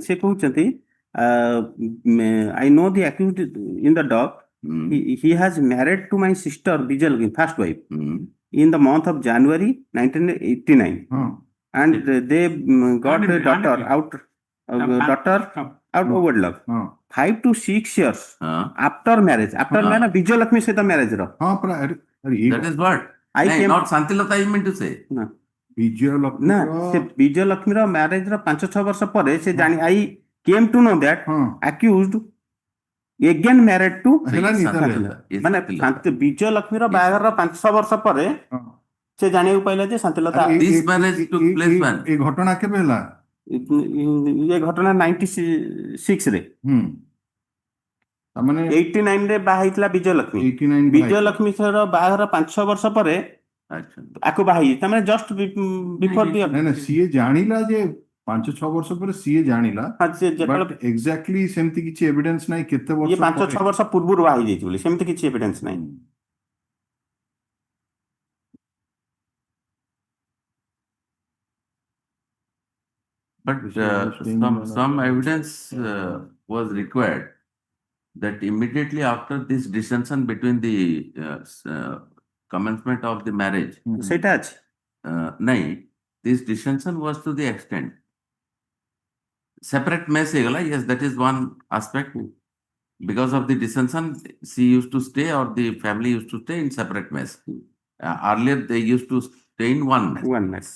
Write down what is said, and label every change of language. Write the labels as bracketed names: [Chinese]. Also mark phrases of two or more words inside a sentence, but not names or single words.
[Odia] ସିଏ କହୁଛନ୍ତି [English] I know the accused in the dock. He has married to my sister Bijal, first wife, in the month of January 1989, and they got a daughter out of wedlock. [Odia] ହଁ [English] 5 to 6 years after marriage. After [Hindi] हाँ. [English] marriage, Vijay Lakshmi said the marriage. [Odia] ହଁ ପରା ଆରେ [English] That is what? I No, came. not Santilata, I meant to say. [Odia] ବିଜୟ ନା ଲକ୍ଷ୍ମୀର ସେ ବିଜୟ ଲକ୍ଷ୍ମୀର ମ୍ୟାରେଜ ର 5-6 ବର୍ଷ ପରେ ସେ ଜାଣି [English] I came to know that [Odia] ହଁ [English] accused again married to [Odia] ହେଲାନି ତାହେଲେ [English] Yes, [Odia] ମାନେ [English] Santilata. [Odia] ବିଜୟ ଲକ୍ଷ୍ମୀର ବାହାଘରର 5-6 ବର୍ଷ ପରେ ହଁ। ସେ ଜାଣିବାକୁ ପାଇଲା ଯେ ଶାନ୍ତିଲତା ଆରେ [English] This marriage took place when? [Odia] ଏ ଘଟଣା କେବେ ହେଲା? ଏ ଘଟଣା 96 ରେ ତାମାନେ 89 ରେ ବାହା ହେଇଥିଲା ବିଜୟ ଲକ୍ଷ୍ମୀ 89 ବିଜୟ ଲକ୍ଷ୍ମୀ ର ବାହାଘର 5-6 ବର୍ଷ ପରେ ଆଚ୍ଛା. ଆକୁ ବାହା ହେଇଛି ତାମାନେ [English] just before the [Odia] ନାଇଁ ନା ସିଏ ଜାଣିଲା ଯେ 5-6 ବର୍ଷ ପରେ ସିଏ ଜାଣିଲା ଯେତେବେଳେ [English] but exactly [Odia] ସେମିତି କିଛି ଏଭିଡେନ୍ସ ନାହିଁ କେତେ ଇଏ ବର୍ଷ 5-6 ବର୍ଷ ପୂର୍ବରୁ ବାହା ହେଇଯାଇଛି ବୋଲି ସେମିତି କିଛି ଏଭିଡେନ୍ସ ନାହିଁ। [English] But some evidence was required that immediately after this dissension between the commencement of the marriage, [Odia] ସେଇଟା ଅଛି [English] nahi, this dissension was to the extent separate mess ହେଇଗଲା. Yes, that is one aspect. Because of the dissension, she used to stay or the family used to stay in separate mess. Earlier, they used to stay in one mess.